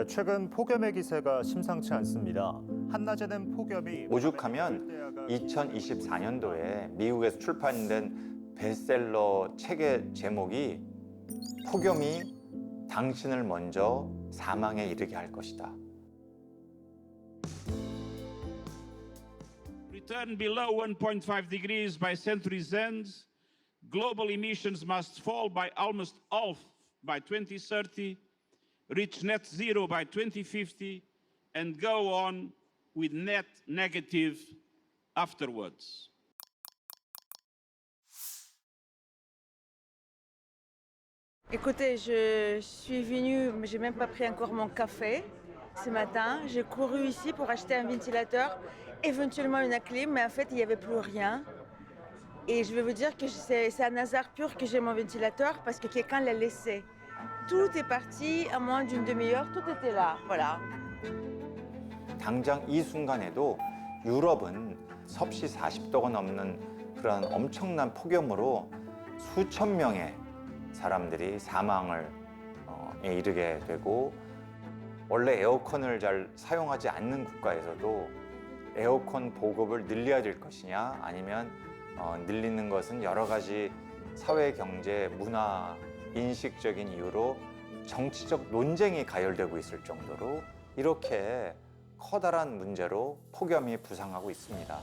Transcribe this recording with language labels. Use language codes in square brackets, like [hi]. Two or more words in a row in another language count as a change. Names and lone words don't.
[ko] 최근 폭염의 기세가 심상치 않습니다. 한낮에는 폭염이 오죽하면 2024년도에 미국에서 출판된 베스트셀러 책의 제목이 폭염이 당신을 먼저 사망에 이르게 할 것이다. [en] Return below 1.5 degrees by century's end. Global emissions must fall by almost half by 2030, reach net zero by 2050, and go on with net negative afterwards. [fr] Écoutez, je suis venue, mais j'ai même pas pris encore mon café ce matin. J'ai couru ici pour acheter un ventilateur, éventuellement une clim, mais en fait, il n'y avait plus rien. Et je vais vous dire que c'est un hasard pur que j'ai mon ventilateur parce que quelqu'un l'a laissé. Tout est parti à moins d'une demi-heure, tout était là, voilà. [ko] 당장 이 순간에도 유럽은 섭씨 40도가 넘는 그런 엄청난 폭염으로 수천 명의 사람들이 사망을 이르게 되고, 원래 에어컨을 잘 사용하지 않는 국가에서도 에어컨 보급을 늘려야 될 것이냐, 아니면 늘리는 것은 여러 가지 사회, 경제, 문화, 인식적인 이유로 정치적 논쟁이 가열되고 있을 정도로 이렇게 커다란 문제로 폭염이 부상하고 있습니다.